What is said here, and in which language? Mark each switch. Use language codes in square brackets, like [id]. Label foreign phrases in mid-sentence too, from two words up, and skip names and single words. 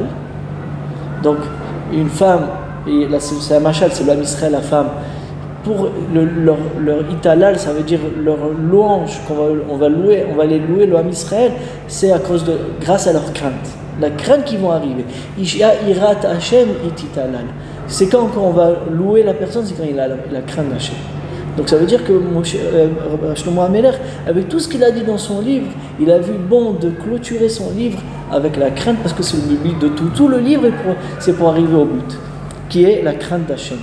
[fr] Donc une femme, et là c'est un machal, c'est l'homme Israël, la femme, pour leur italal, ça veut dire leur louange on va les louer, l'homme Israël, c'est grâce à leur crainte, la crainte qui vont arriver. [he] אשה יראת השם תתהלל. [fr] C'est quand on va louer la personne, c'est quand il a la crainte d'Hachem. Donc ça veut dire que Shlomo HaMelech, avec tout ce qu'il a dit dans son livre, il a vu bon de clôturer son livre avec la crainte, parce que c'est le but de tout. Tout le livre, c'est pour arriver au but, qui est la crainte d'Hachem.